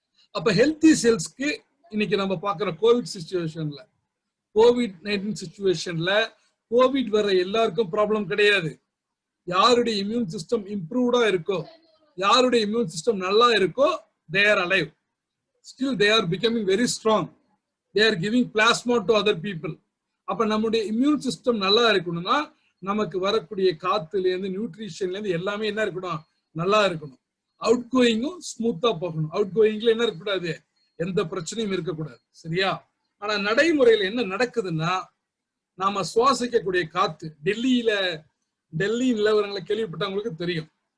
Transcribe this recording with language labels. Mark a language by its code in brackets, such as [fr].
[ta] அப்ப ஹெல்த்தி செல்ஸ்க்கு இன்னைக்கு நம்ம பாக்குற கோவிட் சிச்சுவேஷன்ல, COVID-19 சிச்சுவேஷன்ல கோவிட் வர எல்லாருக்கும் ப்ராப்ளம் கிடையாது. யாருடைய இம்யூன் சிஸ்டம் இம்ப்ரூவ்டா இருக்கோ, யாருடைய இம்யூன் சிஸ்டம் நல்லா இருக்கோ, [en] they are alive. Still they are becoming very strong. They are giving plasma to other people. [ta] அப்ப நம்முடைய இம்யூன் சிஸ்டம் நல்லா இருக்கணும்னா நமக்கு வரக்கூடிய காத்துல இருந்து, நியூட்ரிஷன்ல இருந்து எல்லாமே என்ன இருக்கணும், நல்லா இருக்கணும். அவுட் கோயிங்கும் ஸ்மூத்தா போகணும். அவுட் கோயிங்ல என்ன இருக்கக்கூடாது, எந்த பிரச்சனையும் இருக்கக்கூடாது. சரியா? ஆனா நடைமுறையில என்ன நடக்குதுன்னா, நாம சுவாசிக்கக்கூடிய காத்து, டெல்லி நிலவரங்களை கேள்விப்பட்டவங்களுக்கு தெரியும்.